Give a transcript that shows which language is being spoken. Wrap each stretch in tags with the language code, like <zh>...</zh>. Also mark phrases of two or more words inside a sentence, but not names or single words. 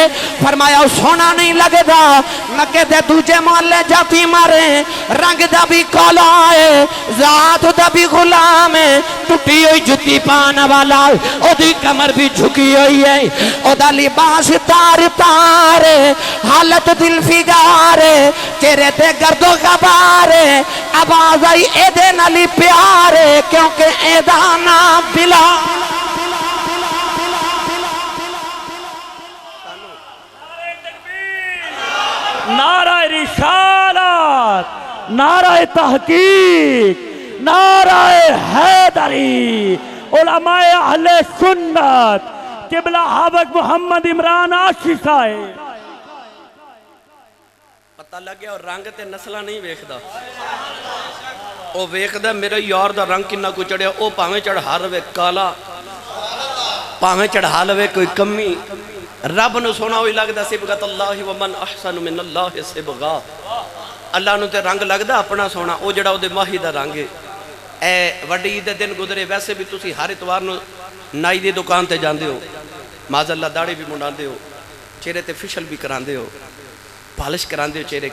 <pa>ਫ਼ਰਮਾਇਆ ਸੋਨਾ ਨਹੀਂ ਲਗਦਾ, ਮੱਕੇ ਦੇ ਦੂਜੇ ਮੁਹੱਲੇ ਜਾਤੀ ਮਾਰੇ, ਰੰਗ ਦਾ ਭੀ ਕਾਲਾ ਹੈ, ਜਾਤ ਦਾ ਭੀ ਗ਼ੁਲਾਮ ਹੈ, ਟੁੱਟੀ ਹੋਈ ਜੁੱਤੀ ਪਾਨੇ ਵਾਲਾ, ਓਦੀ ਕਮਰ ਭੀ ਝੁਕੀ ਹੋਈ ਹੈ, ਓਦਾ ਲਿਬਾਸ ਤਾਰ ਤਾਰ, ਹਾਲਤ ਦਿਲ ਫ਼ਿਗਾਰ, ਚਿਹਰੇ ਤੇ ਗਰਦੋ ਗ਼ੁਬਾਰ, ਆਵਾਜ਼ ਆਈ ਏਦੇ ਨਾਲੀ ਪਿਆਰ, ਕਿਉਂਕਿ ਏਦਾ ਨਾਮ ਬਿਲਾਲ।</pa> <ur>نعرۂ رسالت، نعرۂ تحقیق، نعرۂ حیدری، علمائے اہل سنت قبلہ حافظ محمد عمران آشی صاحب.</ur> <pa>ਪਤਾ ਲੱਗ ਗਿਆ। ਔਰ ਰੰਗ ਤੇ ਨਸਲ ਨਹੀਂ ਵੇਖਦਾ, ਵੋ ਵੇਖਦਾ ਮੇਰੇ ਯਾਰ ਦਾ ਰੰਗ ਕਿੰਨਾ ਕੋ ਚੜ੍ਹਿਆ। ਵੋ ਭਾਵੇਂ ਚੜ੍ਹਾ ਲਵੇ ਕਾਲਾ, ਭਾਵੇਂ ਚੜ੍ਹਾ ਲਵੇ ਕੋਈ ਕਮੀ, ਰੱਬ ਨੂੰ ਸੋਨਾ ਹੀ ਲਗਦਾ।</pa> <ar>صبغة الله ومن أحسن من الله صبغة,</ar> <pa>ਅੱਲਾਹ ਨੂੰ ਤੇ ਰੰਗ ਲਗਦਾ ਅਪਣਾ ਸੋਨਾ, ਵੋ ਜੜਾ ਉਹਦੇ ਮਾਹੀ ਦਾ ਰੰਗ ਹੈ। ਏ ਵੱਡੀ ਈਦ ਦੇ ਦਿਨ ਗੁਜ਼ਰੇ, ਵੈਸੇ ਭੀ ਤੁਸੀ ਹਰ ਇਤਵਾਰ ਨੂੰ ਨਾਈ ਦੀ ਦੁਕਾਨ ਤੇ ਜਾਂਦੇ ਹੋ, ਮਾਜ਼ਅੱਲਾਹ ਦਾੜ੍ਹੀ ਭੀ ਮੁੰਡਾਂਦੇ ਹੋ, ਚਿਹਰੇ ਤੇ ਫ਼ਿਸ਼ਲ ਭੀ ਕਰਾਂਦੇ ਹੋ, ਪਾਲਿਸ਼ ਕਰਾਂਦੇ ਹੋ ਚਿਹਰੇ।</pa>